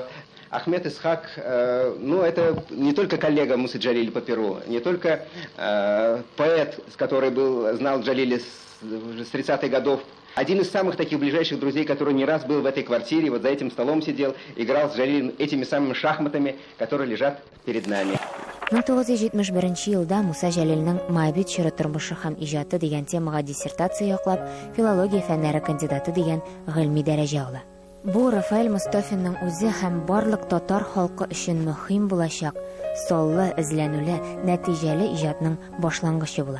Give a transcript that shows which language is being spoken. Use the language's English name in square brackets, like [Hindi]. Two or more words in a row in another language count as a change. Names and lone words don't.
[Russian] Ахмед Исхак, ну, это не только коллега Мусы Джалиля по Перу, не только поэт, который знал Джалиля с 30-х годов. Один из самых таких ближайших друзей, который не раз был в этой квартире, вот за этим столом сидел, играл с Джалилем этими самыми шахматами, которые лежат перед нами. [Tatar] 1971 елда Муса Джалилнең «Моабит чоры тормышы һәм иҗаты» дигән темага диссертация яклап, филология фәннәре кандидаты дигән гыйльми дәрәҗә ала. Бу Рафаэль Мустафинның үзе һәм барлык татар халкы өчен мөһим булачак, саллы, эзләнүле, нәтиҗәле иҗатның башлангычы була.